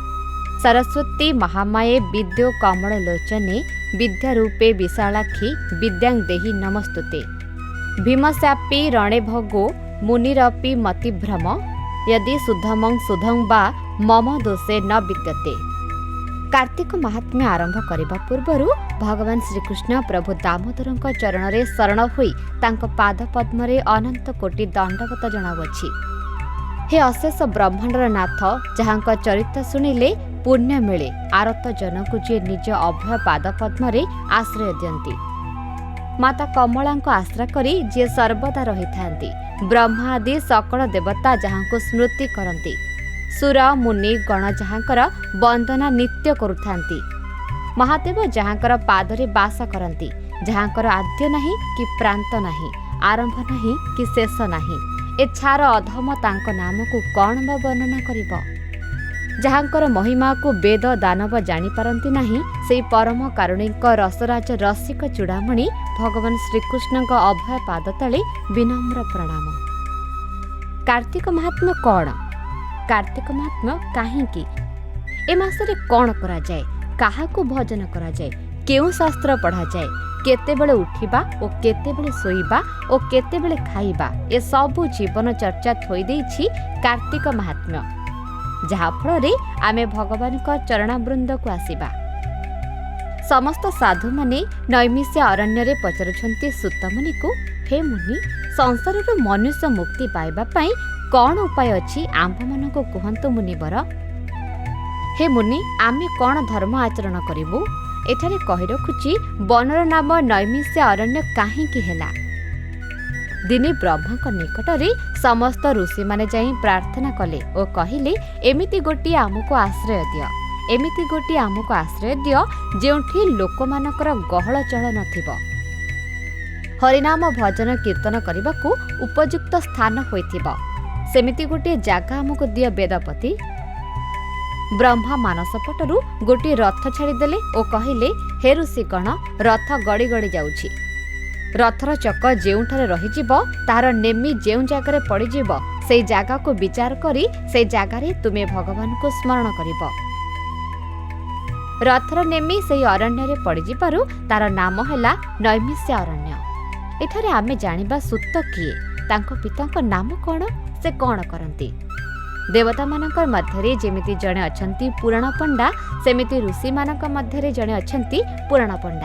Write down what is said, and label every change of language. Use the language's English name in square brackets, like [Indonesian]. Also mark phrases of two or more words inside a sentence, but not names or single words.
[Sanskrit] सरस्वती महामाये विद्यो कमललोचने विद्यारूपे विशालाक्षी विद्यां देहि नमस्तुते। भीमस्यापि रणे भगो मुनिरपि मतिभ्रम यदि सुधमं सुधं वा मम दोषे न विद्यते। [Odia] କାର୍ତ୍ତିକ ମାହାତ୍ମ୍ୟ ଆରମ୍ଭ କରନେ ପୂର୍ବ ଭଗବାନ ଶ୍ରୀକୃଷ୍ଣ ପ୍ରଭୁ ଦାମୋଦରଙ୍କ ଚରଣରେ ଶରଣ ହୋଇ ତାଙ୍କ ପାଦ ପଦ୍ମରେ ଅନନ୍ତ କୋଟି ଦଣ୍ଡବତ ଜଣାଉଛି। ହେ ଅଶେଷ ବ୍ରହ୍ମାଣ୍ଡର ନାଥ, ଯାହାଙ୍କ ଚରିତ୍ର ଶୁଣିଲେ ପୁଣ୍ୟ ମିଳେ, ଆରତ ଜନଙ୍କୁ ଯେ ନିଜ ଅଭୟ ପାଦ ପଦ୍ମରେ ଆଶ୍ରୟ ଦିଅନ୍ତି। ମାତା କମଳାଙ୍କୁ ଆଶ୍ରୟ କରି ଯେ ସର୍ବଦା ରହିଥାନ୍ତି। ବ୍ରହ୍ମା ଆଦି ସକଳ ଦେବତା ଯାହାଙ୍କୁ ସ୍ମୃତି କରନ୍ତି। ସୁର ମୁନି ଗଣ ଯାହାଙ୍କର ବନ୍ଦନା ନିତ୍ୟ କରୁଥାନ୍ତି। ମହାଦେବ ଯାହାଙ୍କର ପାଦରେ ବାସ କରନ୍ତି, ଯାହାଙ୍କର ଆଦ୍ୟ ନାହିଁ କି ପ୍ରାନ୍ତ ନାହିଁ, ଆରମ୍ଭ ନାହିଁ କି ଶେଷ ନାହିଁ। ଏ ଛାର ଅଧମ ତାଙ୍କ ନାମ କୁ କେଉଁ ବା ବର୍ଣ୍ଣନା କରିବ। ଯାହାଙ୍କର ମହିମା କୁ ବେଦ ଦାନବ ଜାଣି ପାରନ୍ତି ନାହିଁ, ସେ ପରମ କାରୁଣିକ ରସରାଜ ରସିକ ଚୂଡ଼ାମଣି ଭଗବାନ ଶ୍ରୀକୃଷ୍ଣ ଅଭୟ ପାଦ ତଳେ ବିନମ୍ର ପ୍ରଣାମ। କାର୍ତ୍ତିକ ମାହାତ୍ମ୍ୟ କ'ଣ? କାର୍ତ୍ତିକ ମାହାତ୍ମ୍ୟ କାହିଁକି? ଏ ମାସରେ କ'ଣ କରା ଯାଏ? କାହାକୁ ଭଜନ କରା ଯାଏ? କେଉଁ ଶାସ୍ତ୍ର ପଢ଼ା ଯାଏ? କେତେବେଳେ ଉଠିବା ଓ କେତେବେଳେ ଶୋଇବା ଓ କେତେବେଳେ ଖାଇବା, ଏ ସବୁ ଜୀବନ ଚର୍ଯ୍ୟା ଥୋଇ ଦେଇଛି କାର୍ତ୍ତିକ ମାହାତ୍ମ୍ୟ। ଯାହା ଫଳରେ ଆମେ ଭଗବାନଙ୍କ ଚରଣାରବିନ୍ଦ କୁ ଆସିବା। ସମସ୍ତ ସାଧୁ ମାନେ ନୈମିଷ ଅରଣ୍ୟ ରେ ପଚାରୁଛନ୍ତି ସୂତ ମୁନି କୁ, ହେ ମୁନି, ସଂସାର ର ମନୁଷ୍ୟ ମୁକ୍ତି ପାଇବା ପାଇଁ କେଉଁ ଉପାୟ ଅଛି ଆମ୍ଭ ମନ କୁ କହନ୍ତୁ ମୁନିବର। ହେ ମୁନି, ଆମେ କେଉଁ ଧର୍ମ ଆଚରଣ କରିବୁ? ଏଠାରେ କହି ରଖୁଛି ବଣର ନାମ ନୈମିଷ ଅରଣ୍ୟ କାହିଁକି ହେଲା। ଦିନେ ବ୍ରହ୍ମା ନିକଟରେ ସମସ୍ତ ଋଷି ମାନେ ଯାଇ ପ୍ରାର୍ଥନା କଲେ ଓ କହିଲେ, ଏମିତି ଗୋଟିଏ ଆମକୁ ଆଶ୍ରୟ ଦିଅ, ଏମିତି ଗୋଟିଏ ଆମକୁ ଆଶ୍ରୟ ଦିଅ ଯେଉଁଠି ଲୋକମାନଙ୍କର ଗହଳ ଚହଳ ନଥିବ। ହରିନାମ ଭଜନ କୀର୍ତ୍ତନ କରିବାକୁ ଉପଯୁକ୍ତ ସ୍ଥାନ ହୋଇଥିବ, ସେମିତି ଗୋଟେ ଜାଗା ଆମକୁ ଦିଅ ବେଦପତି। ବ୍ରହ୍ମା ମାନସ ପଟରୁ ଗୋଟେ ରଥ ଛାଡ଼ିଦେଲେ ଓ କହିଲେ, ହେ ଋଷିଗଣ, ରଥ ଗଡ଼ି ଗଡ଼ି ଯାଉଛି। ରଥର ଚକ ଯେଉଁଠାରେ ରହିଯିବ ତାର ନେମି ଯେଉଁ ଜାଗାରେ ପଡ଼ିଯିବ, ସେହି ଜାଗା କୁ ବିଚାର କରି ସେ ଜାଗାରେ ତୁମେ ଭଗବାନ କୁ ସ୍ମରଣ କରିବ। ରଥର ନେମି ସେହି ଅରଣ୍ୟରେ ପଡ଼ିଯିବାରୁ ତାର ନାମ ହେଲା ନୈମିଷ୍ୟ ଅରଣ୍ୟ। ଏଠାରେ ଆମେ ଜାଣିବା ସୂତ କିଏ, ତାଙ୍କ ପିତାଙ୍କ ନାମ କ'ଣ, ସେ କ'ଣ କରନ୍ତି। ଦେବତାମାନଙ୍କ ମଧ୍ୟରେ ଯେମିତି ଜଣେ ଅଛନ୍ତି ପୁରାଣ ପଣ୍ଡା, ସେମିତି ଋଷିମାନଙ୍କ ମଧ୍ୟରେ ଜଣେ ଅଛନ୍ତି ପୁରାଣ ପଣ୍ଡା।